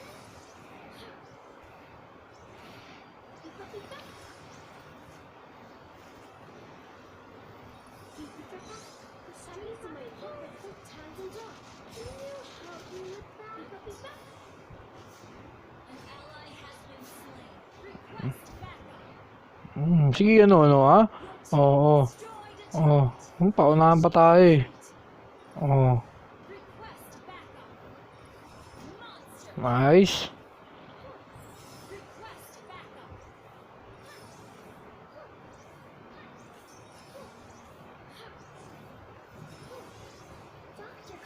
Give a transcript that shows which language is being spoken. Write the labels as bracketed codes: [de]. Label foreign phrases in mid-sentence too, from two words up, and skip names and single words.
[en] The strings in my puppet get tangled up. Can you help me with that? An ally has been slain. Request backup. [tl] Sige, ano, ha? Oo. [en] Destroyed a [tl] Oo. Paunahan pa tayo eh. Oo. [en] request backup. Monster Nice. request backup. Dr.